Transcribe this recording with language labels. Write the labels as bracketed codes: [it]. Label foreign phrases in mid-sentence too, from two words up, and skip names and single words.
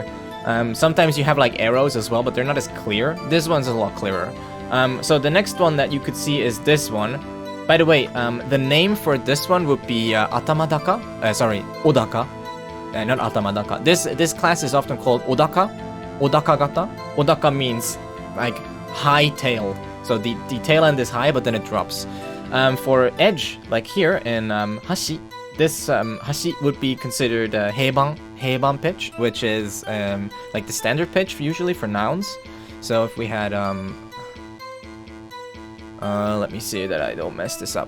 [en] Sometimes you have like arrows as well, but they're not as clear. This one's a lot clearer. So the next one that you could see is this one. By the way, the name for this one would be Atamadaka. Odaka. Not Atamadaka. This class is often called Odaka. [ja] 尾高型. [en] Odaka means like high tail. So the tail end is high, but then it drops. For edge, like here in hashi, this hashi would be considered heiban pitch, which is like the standard pitch usually for nouns. So if we had let me see that I don't mess this up.